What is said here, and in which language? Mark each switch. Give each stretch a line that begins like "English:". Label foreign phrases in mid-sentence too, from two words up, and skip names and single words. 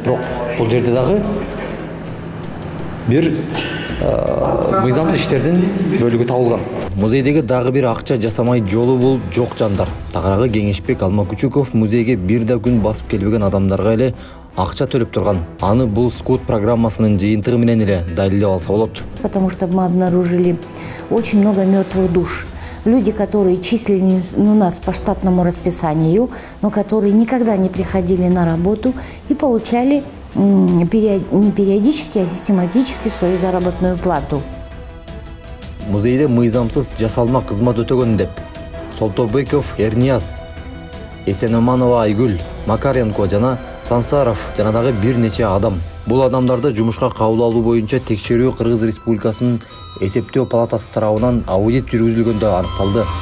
Kyrgyz: Бирок бул жерде дагы бир мыйзамсыз иштердин бөлүгү табылган. Музейдеги дагы бир акча жасамай жолу бул жок жандар. Тагыраагы Кеңешбек Алмакучуков музейге бир да күн басып келбеген адамдарга эле акча төлөп турган. Аны бул скут программасынын жыйынтыгы менен эле далилдеп алса болот.
Russian: Потому что мы обнаружили очень много мертвых душ. Люди, которые числились у нас по штатному расписанию, но которые никогда не приходили на работу и получали не периодически, а систематически свою заработную плату.
Kyrgyz: Музейде мыйзамсыз жасалма кызмат өтөгөн деп Солтобеков Эрнияз, Эсеноманова Айгүл, Макаренко жана Сансаров жана дагы бир нече адам. Бул адамдарды жумушка кабыл алуу боюнча текшерүү Кыргыз Республикасынын эсептөө палатасы тарабынан аудит жүргүзүлгөндө аныкталды.